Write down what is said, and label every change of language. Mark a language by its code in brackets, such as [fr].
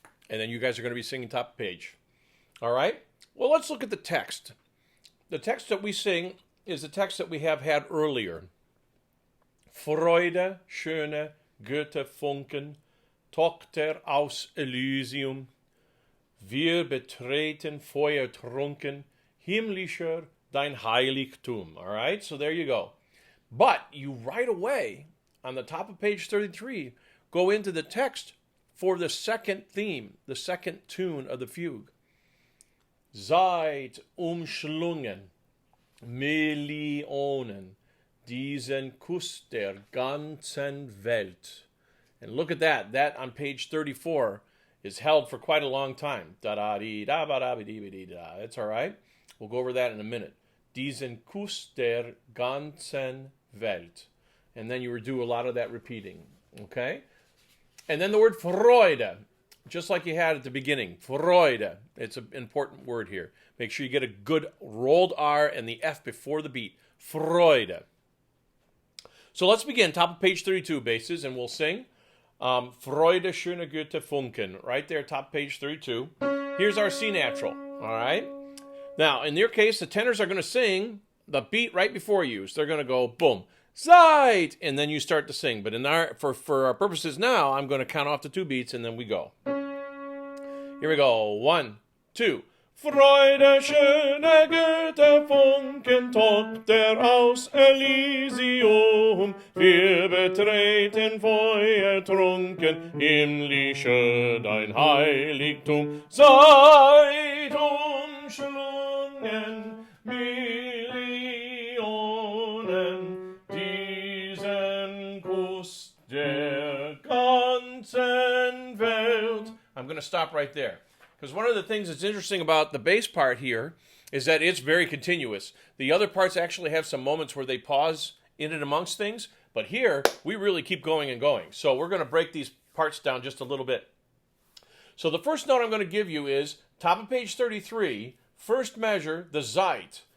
[en] And then you guys are going to be singing top of page. All right? Well, let's look at the text. The text that we sing is the text that we have had earlier. [de] Freude, schöne Goethe-Funken, Tochter aus Elysium, wir betreten feuertrunken, himmlischer dein Heiligtum. [en] All right, so there you go. But you right away, on the top of page 33, go into the text for the second theme, the second tune of the fugue. [de] Seid umschlungen, Millionen, diesen Kuss der ganzen Welt. [en] And look at that. That on page 34 is held for quite a long time. Da-da-dee-da-ba-da-ba-dee-ba-dee-da. It's all right. We'll go over that in a minute. [de] Diesen Kuss der ganzen Welt. [en] And then you would do a lot of that repeating. Okay? And then the word Freude, just like you had at the beginning. Freude. It's an important word here. Make sure you get a good rolled R and the F before the beat. Freude. So let's begin. Top of page 32, basses, and we'll sing. [de] Freude, schöne Goethe-Funken. [en] Right there, top page 32. Here's our C natural. All right? Now, in your case, the tenors are going to sing the beat right before you. So they're going to go, boom, Seid, and then you start to sing. But for our purposes now, I'm going to count off the 2 beats, and then we go. Here we go. 1, 2. [de] Freude, schöne Goethe-Funken, Tochter aus Elysium, wir betreten feuertrunken, himmlische dein Heiligtum. Seid umschlungen, Millionen, diesen Kuss der ganzen Welt. [en] I'm going to stop right there. Because one of the things that's interesting about the bass part here is that it's very continuous. The other parts actually have some moments where they pause in and amongst things, but here we really keep going and going. So we're going to break these parts down just a little bit. So the first note I'm going to give you is top of page 33, first measure, the Zeit.